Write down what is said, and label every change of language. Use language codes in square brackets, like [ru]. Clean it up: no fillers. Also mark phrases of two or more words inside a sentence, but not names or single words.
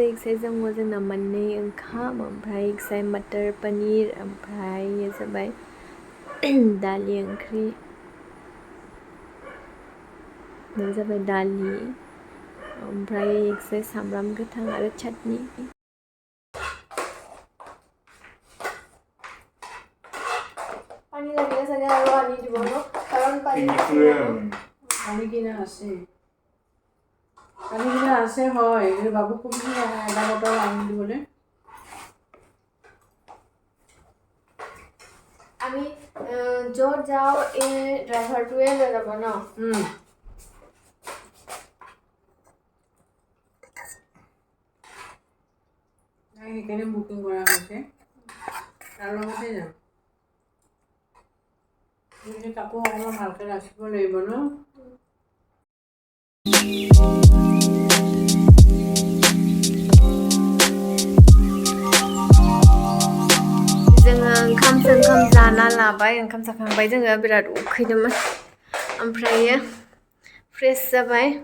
[brx] इक्साइ दङ जोंना मोननै ओंखाम ओमफ्राय इक्साइ मटर पनिर ओमफ्राय जाबाय दालि ओंख्रि बे जाबाय दालि ओमफ्राय इक्साइ सामब्राम गोथां आरो चाटनि। [as] पानी লাগিলে চাগে আৰু আনি দিব ন কাৰণ পানী কিনা আছে হয় কিন্তু বাবু কবি এটা বটল আনি দিবলৈ আমি য'ত যাওঁ এই ড্ৰাইভাৰটোৱে লৈ যাব ন। সেইকাৰণে বুকিং কৰা হৈছে তাৰ লগতে যাম। কাপোৰ অকণমান ভালকৈ ৰাখিব লাগিব ন। [brx] जोङो ओंखाम जाना लाबाय ओंखाम जाखांबाय जोङो बिराद उखैदोंमोन ओमफ्रायो फ्रेश जाबाय।